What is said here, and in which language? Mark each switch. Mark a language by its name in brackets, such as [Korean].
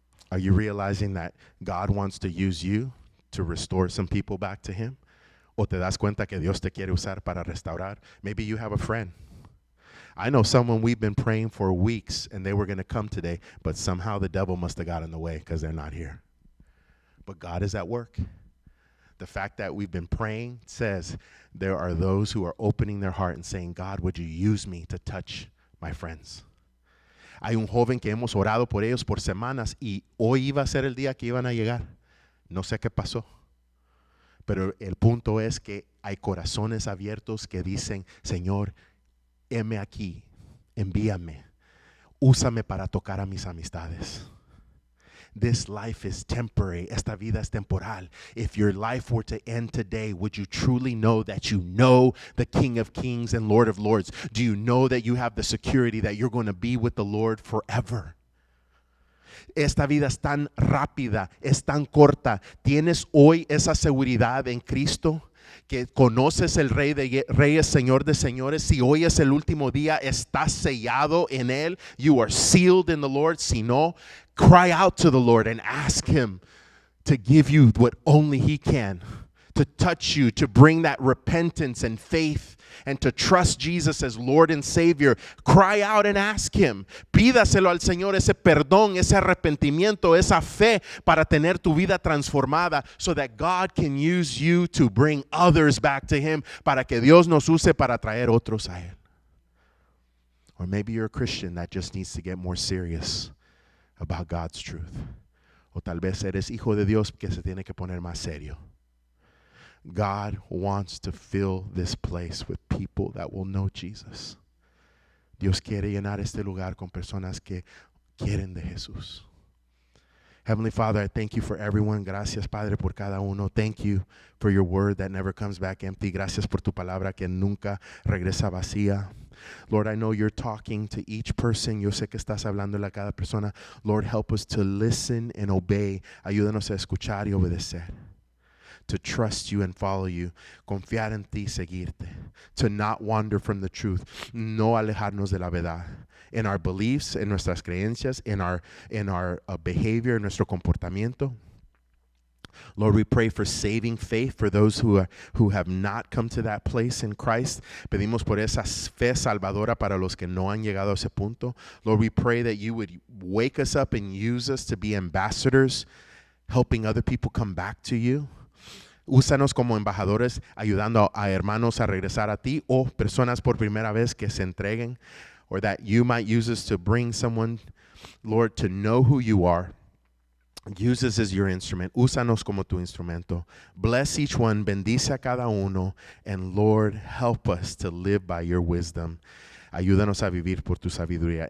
[English] Are you realizing that God wants to use you to restore some people back to Him? [Spanish] ¿O te das cuenta que Dios te quiere usar para restaurar? [English] Maybe you have a friend. I know someone we've been praying for weeks and they were going to come today, but somehow the devil must have got in the way because they're not here. but God is at work. The fact that we've been praying says there are those who are opening their heart and saying, God, would you use me to touch my friends? [Spanish] Hay un joven que hemos orado por ellos por semanas y hoy iba a ser el día que iban a llegar. No sé qué pasó. Pero el punto es que hay corazones abiertos que dicen, Señor, heme aquí, envíame, úsame para tocar a mis amistades. [English] This life is temporary. [Spanish] Esta vida es temporal. [English] If your life were to end today, would you truly know that you know the King of Kings and Lord of Lords? Do you know that you have the security that you're going to be with the Lord forever? [Spanish] Esta vida es tan rápida, es tan corta. ¿Tienes hoy esa seguridad en Cristo? Que conoces el Rey de Reyes, Señor de Señores. Si hoy es el último día, estás sellado en Él. [English] You are sealed in the Lord. [Spanish] Si no, [English] cry out to the Lord and ask Him to give you what only He can. To touch you, to bring that repentance and faith, and to trust Jesus as Lord and Savior. Cry out and ask Him. [Spanish] Pídaselo al Señor ese perdón, ese arrepentimiento, esa fe para tener tu vida transformada [English] so that God can use you to bring others back to Him, [Spanish] para que Dios nos use para traer otros a Él. [English] Or maybe you're a Christian that just needs to get more serious about God's truth. [Spanish] O tal vez eres hijo de Dios que se tiene que poner más serio. [English] God wants to fill this place with people that will know Jesus. [Spanish] Dios quiere llenar este lugar con personas que quieren de Jesús. [English] Heavenly Father, I thank you for everyone. [Spanish] Gracias, Padre, por cada uno. [English] Thank you for your word that never comes back empty. [Spanish] Gracias por tu palabra que nunca regresa vacía. [English] Lord, I know you're talking to each person. [Spanish] Yo sé que estás hablándole a cada persona. [English] Lord, help us to listen and obey. [Spanish] Ayúdanos a escuchar y obedecer. [English] To trust you and follow you, [Spanish] confiar en ti, seguirte, [English] to not wander from the truth, [Spanish] no alejarnos de la verdad, [English] in our beliefs, [Spanish] en nuestras creencias, [English] in our behavior, [Spanish] en nuestro comportamiento. [English] Lord, we pray for saving faith for those who have not come to that place in Christ. [Spanish] Pedimos por esa fe salvadora para los que no han llegado a ese punto. [English] Lord, we pray that you would wake us up and use us to be ambassadors, helping other people come back to you. [Spanish] Úsanos como embajadores, ayudando a hermanos a regresar a ti, o personas por primera vez que se entreguen, [English] or that you might use us to bring someone, Lord, to know who you are. Use us as your instrument. [Spanish] Úsanos como tu instrumento. [English] Bless each one, [Spanish] bendice a cada uno, [English] and Lord, help us to live by your wisdom. [Spanish] Ayúdanos a vivir por tu sabiduría.